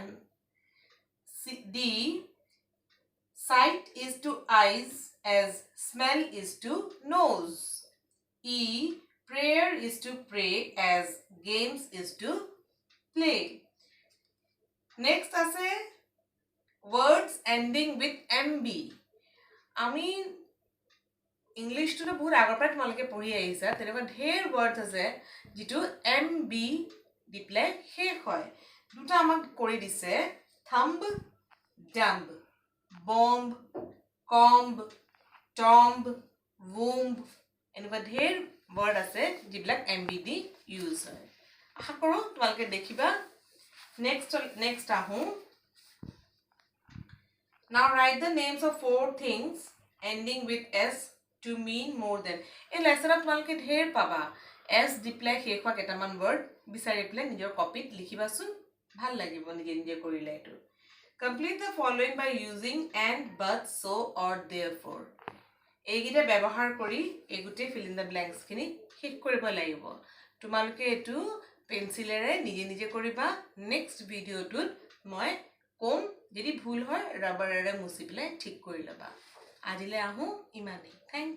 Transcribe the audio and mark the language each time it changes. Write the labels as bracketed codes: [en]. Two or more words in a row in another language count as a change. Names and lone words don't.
[en] D, sight is to eyes as smell is to nose. E, prayer is to pray as games is to play. Next আছে words ending with MB. [as] আমি ইংলিছটো বহুত আগৰ পৰা তোমালোকে পঢ়ি আহিছা, তেনেকুৱা ঢেৰ words আছে যিটো MB দি পেলাই শেষ হয়. দুটা আমাক কৰি দিছে, [en] thumb, dumb, bomb, comb, tomb, womb. [as] এনেকুৱা ঢেৰ word আছে যিবিলাক MB দি ইউজ হয়. আশা কৰোঁ তোমালোকে দেখিবা. [en] Next ahu. Now write the names of 4 things ending with S to mean more than. In lesson [as] তোমালোকে ঢেৰ পাবা. S দি পেলাই শেষ হোৱা কেইটামান word বিচাৰি পেলাই নিজৰ কপিত লিখিবাচোন, ভাল লাগিব নিজে নিজে কৰিলে এইটো. [en] Complete the following by using and, but, so or therefore. [as] এইগিটা ব্যৱহাৰ কৰি এগুটে [en] fill in the blanks [as] খিনি শেষ কৰিব লাগিব. তোমালোকে এটো পেন্সিলেৰে নিজে নিজে কৰিবা. [en] next videoটোত [as] মই কম, যদি ভুল হয় ৰাবাৰেৰে মুছি পেলাই ঠিক কৰি লবা. আজিলে আহো ইমানেই. [en] thank you.